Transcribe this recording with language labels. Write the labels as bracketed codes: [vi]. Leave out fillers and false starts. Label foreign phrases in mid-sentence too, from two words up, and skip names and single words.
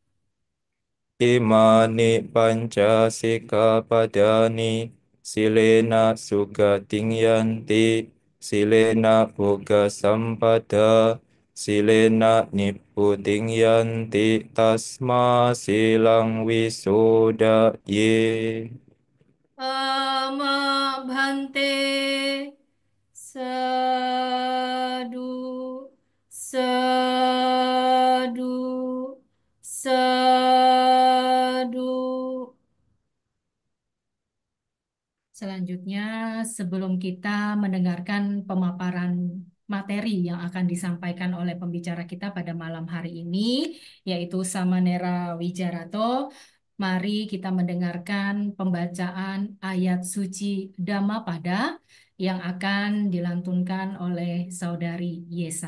[pi] Imani panca sikkhapadani silena sugating yanti silena boga sampada silena nipputing yanti tasma silang wisuda ye. Ama bhante sadu sadu sadu. [id] Selanjutnya, sebelum kita mendengarkan pemaparan materi yang akan disampaikan oleh pembicara kita pada malam hari ini, yaitu Samanera Wijarato, mari kita mendengarkan pembacaan ayat suci Dhammapada yang akan dilantunkan oleh Saudari Yesa.